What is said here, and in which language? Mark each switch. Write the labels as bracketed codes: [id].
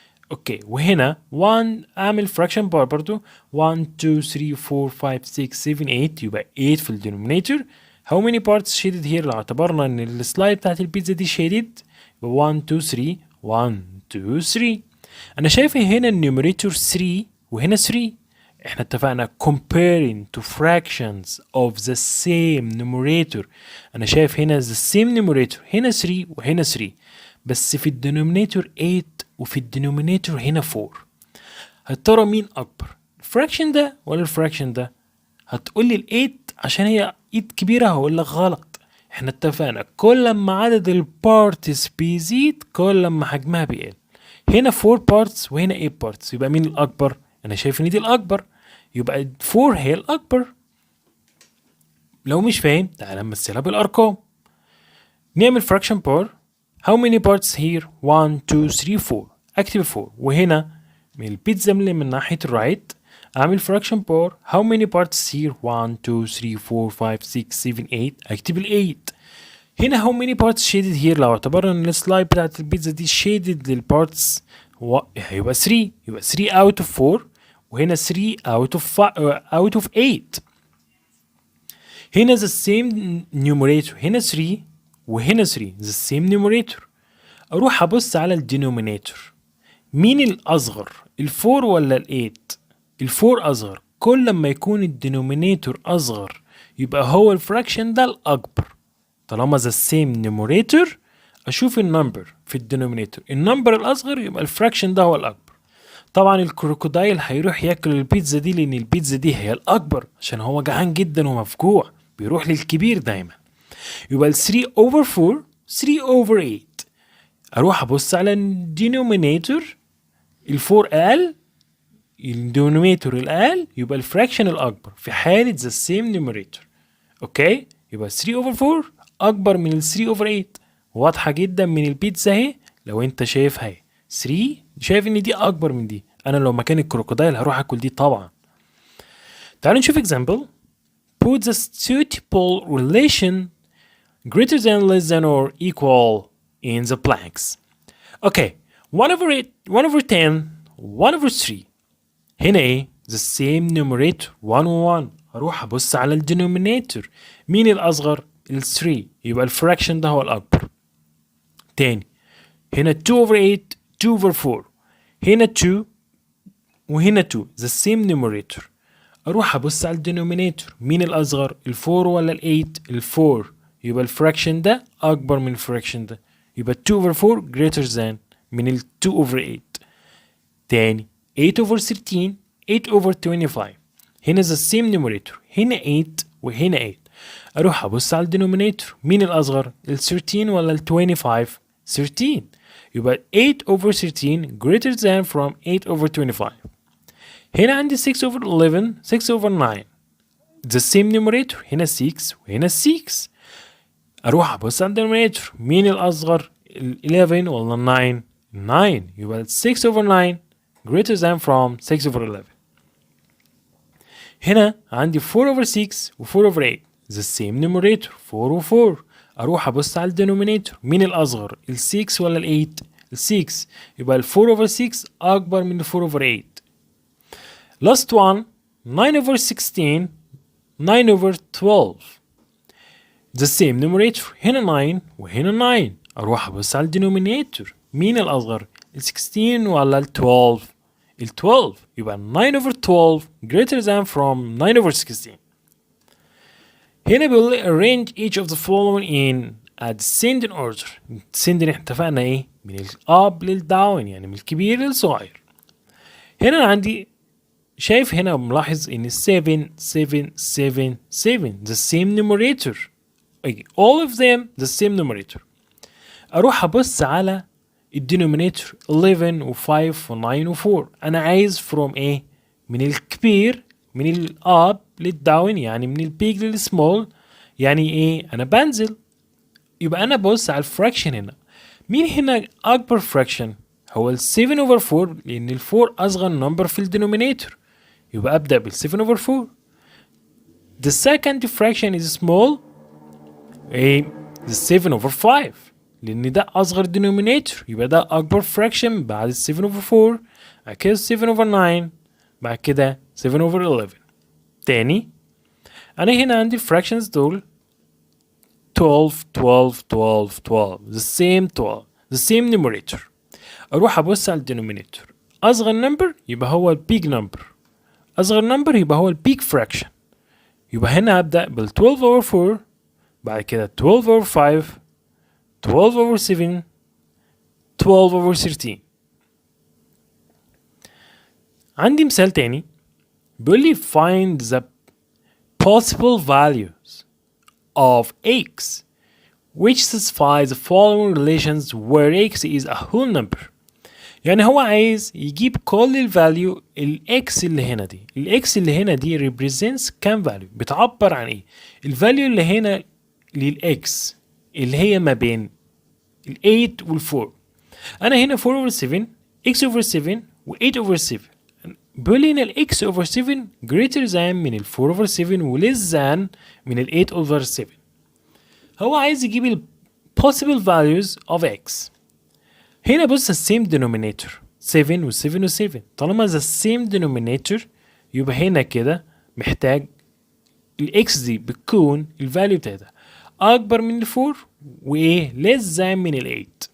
[ar] اوكي وهنا 1 اعمل فراكشن بار برضو 1 2 3 4 5 6 7 8 يبقى 8 في الدينومينيتور. [en] how many parts shaded here؟ [ar] لو اعتبرنا ان السلايد بتاعت البيتزا دي shaded يبقى 1 2 3 1 2 3. انا شايف هنا النيوميريتور 3 وهنا 3. احنا اتفقنا [en] comparing to fractions of the same numerator. [ar] انا شايف هنا the same numerator هنا 3 وهنا 3، بس في الدينومينيتور 8 وفي الدينومينيتور هنا 4. هترى مين اكبر، الفراكشن ده ولا الفراكشن ده؟ هتقول لي ال 8 عشان هي ايد كبيره، هقول لك غلط. احنا اتفقنا كل ما عدد البارتس بيزيد كل ما حجمها بيقل. هنا 4 parts وهنا 8 parts، يبقى مين الأكبر؟ أنا شايف إن دي الأكبر، يبقى 4 هي الأكبر. لو مش فاهم تعالى نمثلها بالأرقام. نعمل [en] fraction bar. how many parts here؟ 1 2 3 4، أكتب 4. [ar] وهنا من البيتزا اللي من ناحية الرايت أعمل fraction bar. [en] how many parts here؟ 1 2 3 4 5 6 7 8، أكتب 8. [ar] هنا [en] how many parts shaded here؟ [ar] لو اعتبرنا ان السلايد بتاعت البيتزا دي shaded للبارتس هيبقى 3، يبقى 3 out of 4 وهنا 3 out of 8. [en] هنا the same numerator، هنا 3 وهنا 3 the same numerator. [ar] اروح ابص على الدينومينيتور، مين الاصغر ال4 ولا ال8؟ ال4 اصغر، كل ما يكون الدينومينيتور اصغر يبقى هو الفراكشن ده الاكبر. طالما the same numerator اشوف النمبر في الدينومينيتور، النمبر الاصغر يبقى الفراكشن ده هو الاكبر. طبعا الكروكودايل هيروح ياكل البيتزا دي لان البيتزا دي هي الاكبر عشان هو جعان جدا ومفجوع، بيروح للكبير دايما. يبقى ال 3 over 4 3 over 8. اروح ابص على الدينومينيتور، ال4 اقل، الدينومينيتور الاقل، يبقى الفراكشن الاكبر في حاله the same numerator. اوكي يبقى 3 over 4 اكبر من ال 3 over 8. واضحه جدا من البيتزا اهي. لو انت شايفها اهي 3 شايف ان دي اكبر من دي، انا لو مكان الكروكودايل هروح اكل دي طبعا. تعالوا نشوف example. [en] put the suitable relation greater than, less than or equal in the blanks. okay 1 over 8 1 over 10 1 over 3. [ar] هنا ايه the same numerator 1 و 1. هروح ابص على الدينومينيتور، مين الاصغر؟ ال 3، يبقى الفراكشن ده هو الاكبر. [en] تاني هنا 2 over 8 2 over 4، هنا 2 وهنا 2 the same numerator. [ar] اروح ابص على الدينومينيتور، مين الاصغر؟ ال 4 ولا ال 8؟ ال 4، يبقى الفراكشن ده اكبر من الفراكشن ده، يبقى 2 over 4 greater than من ال 2 over 8. [en] تاني 8 over 13 8 over 25. [ar] هنا the same numerator، هنا 8 وهنا 8. اروح ابص على الدينومينيتور، مين الاصغر؟ ال 13 ولا ال 25؟ 13، يبقى 8 over 13 greater than from 8 over 25. [en] هنا عندي 6 over 11 6 over 9 the same numerator، هنا 6 وهنا 6. [ar] اروح ابص على الدينومينيتور، مين الاصغر؟ ال 11 ولا ال 9؟ [en] 9 يبقى 6 over 9 greater than from 6 over 11. هنا عندي 4 over 6 و 4 over 8 the same numerator 4 و 4. [ar] اروح ابص على الدينومينيتور مين الاصغر ال 6 ولا ال 8؟ ال 6 يبقى ال 4 over 6 اكبر من ال 4 over 8. [en] last one 9 over 16 9 over 12 the same numerator هنا 9 وهنا 9. [ar] اروح ابص على الدينومينيتور مين الاصغر ال 16 ولا ال 12؟ ال 12 يبقى 9 over 12 greater than from 9 over 16. هنا بيقول لي [en] arrange each of the following in a descending order. [ar] descending احنا اتفقنا ايه؟ من الاب للداون يعني من الكبير للصغير. هنا أنا عندي شايف هنا ملاحظ ان 7 7 7 7 the same numerator. [en] all of them the same numerator. [ar] اروح ابص على الدينومينيتور 11 و5 و9 و4. انا عايز from ايه؟ من الكبير من الاب للداون يعني من البيج للسمول. يعني ايه؟ انا بنزل. يبقى انا ببص على الفراكشن هنا. مين هنا اكبر فراكشن؟ هو ال 7 over 4 لان ال 4 اصغر نمبر في الدينومينيتور. يبقى ابدا بال 7 over 4. [en] The second fraction is small. [ar] ايه؟ the 7 over 5 لان ده اصغر denominator. يبقى ده اكبر fraction بعد ال 7 over 4. بعد كده 7 over 9. بعد كده 7 over 11. تاني انا هنا عندي fractions دول 12 12 12 12 the same 12 the same numerator. اروح ابص على الدينومينيتور اصغر نمبر يبقى هو البيج نمبر. اصغر نمبر يبقى هو البيج fraction. يبقى هنا هبدأ بال 12 over 4. بعد كده 12 over 5 12 over 7 12 over 13. عندي مثال تاني بيقول لي [en] find the possible values of x which satisfy the following relations where x is a whole number. [ar] يعني هو عايز يجيب كل الفاليو الاكس اللي هنا دي. الاكس اللي هنا دي represents كام فاليو؟ بتعبر عن ايه؟ الفاليو اللي هنا للاكس اللي هي ما بين ال 8 وال 4. انا هنا 4 over 7 x over 7 و 8 over 7. بيقول لي هنا ال x over 7 greater than من ال 4 over 7 و less than من ال 8 over 7. هو عايز يجيب ال [en] possible values of x. [ar] هنا بص السيم denominator 7 و 7 و 7. طالما the same denominator يبقى هنا كده محتاج الاكس دي بتكون الفاليو بتاعتها اكبر من ال 4 وايه less than من ال 8.